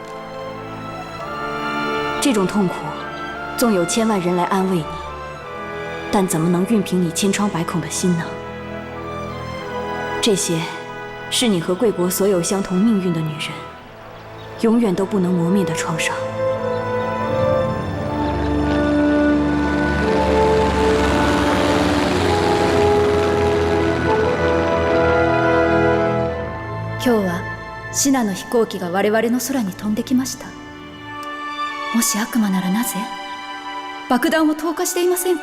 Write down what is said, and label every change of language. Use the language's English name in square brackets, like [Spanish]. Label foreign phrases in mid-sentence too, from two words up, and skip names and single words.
[Chinese] 这种痛苦，纵有千万人来安慰你，但怎么能熨平你千疮百孔的心呢？这些，是你和贵国所有相同命运的女人，永远都不能磨灭的创伤。 [Japanese] 今日はシナの飛行機が我々の空に飛んできました。もし悪魔ならなぜ爆弾を投下していませんか？